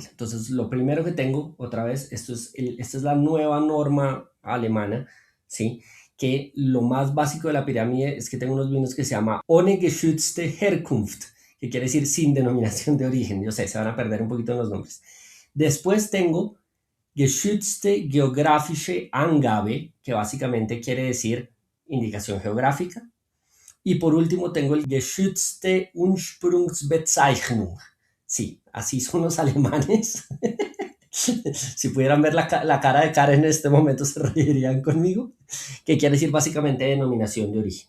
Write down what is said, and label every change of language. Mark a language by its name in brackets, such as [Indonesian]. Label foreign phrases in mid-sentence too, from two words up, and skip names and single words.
[Spanish] Entonces, lo primero que tengo, otra vez, esta es la nueva norma alemana, ¿sí? Que lo más básico de la pirámide es que tengo unos vinos que se llama [German] Ohne geschützte Herkunft, [Spanish] que quiere decir sin denominación de origen. Yo sé, se van a perder un poquito en los nombres. Después tengo [German] geschützte geografische Angabe, [Spanish] que básicamente quiere decir indicación geográfica. Y por último tengo el [German] geschützte Ursprungsbezeichnung. [Spanish] Sí, así son los alemanes. Si pudieran ver la cara de Karen en este momento se reirían conmigo, que quiere decir básicamente denominación de origen.